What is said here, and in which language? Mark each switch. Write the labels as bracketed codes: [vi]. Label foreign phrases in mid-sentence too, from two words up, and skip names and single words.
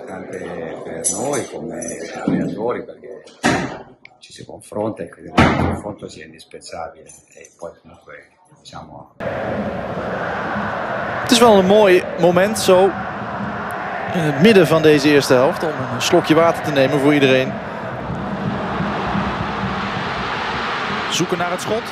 [it] per noi come allenatori, perché ci si confronta e credo che il confronto sia indispensabile e poi comunque diciamo. [nl] Het is wel een mooi moment zo in het midden van deze eerste helft om een slokje water te nemen voor iedereen. Zoeken naar het schot.